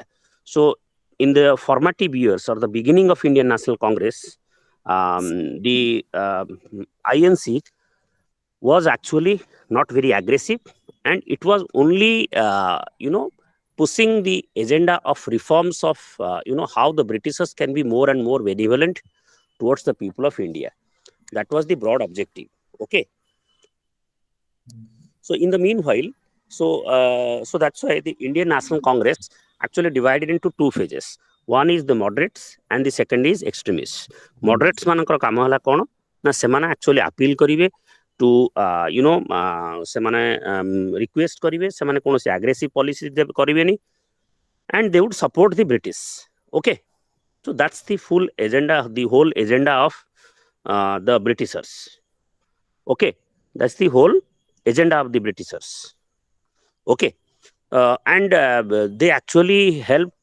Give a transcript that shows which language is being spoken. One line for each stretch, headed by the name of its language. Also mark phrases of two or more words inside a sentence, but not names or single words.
English: So, in the formative years or the beginning of Indian National Congress, the INC was actually not very aggressive, and it was only pushing the agenda of reforms of how the Britishers can be more and more benevolent towards the people of India. That was the broad objective. Okay, so in the meanwhile, so that's why the Indian National Congress actually divided into two phases. One is the moderates and the second is extremists. Moderates
Odia: ମାନଙ୍କର କାମ ହେଲା କ'ଣ ନା ସେମାନେ
English: actually appeal କରିବେ to ସେମାନେ request
Odia: କରିବେ, ସେମାନେ କୌଣସି
English: aggressive policy କରିବେନି, and they would support the British. Okay, so that's the full agenda, the whole agenda of the Britishers. Okay, that's the whole agenda of the Britishers. Okay, and they actually helped.